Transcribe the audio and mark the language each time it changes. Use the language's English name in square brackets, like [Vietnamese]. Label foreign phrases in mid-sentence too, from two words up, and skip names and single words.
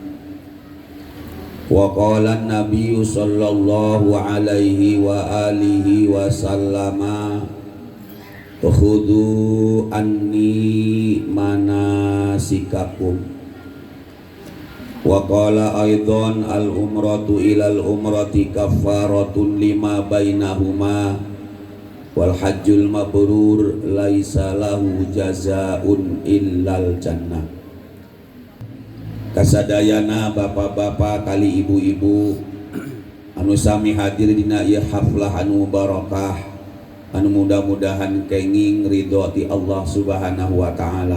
[Arabic] وقال النبي صلى الله عليه وآله وسلم خذوا عني مناسككم. وقال أيضا العمرة إلى العمرة كفارة لما بينهما والحج المبرور ليس له جزاء إلا الجنة. [Sundanese] Kasadayana bapak-bapak kali ibu-ibu anu sami hadir dina ieu haflah anu barakah, anu mudah-mudahan kenging ridho ti Allah [Arabic] سبحانه وتعالى.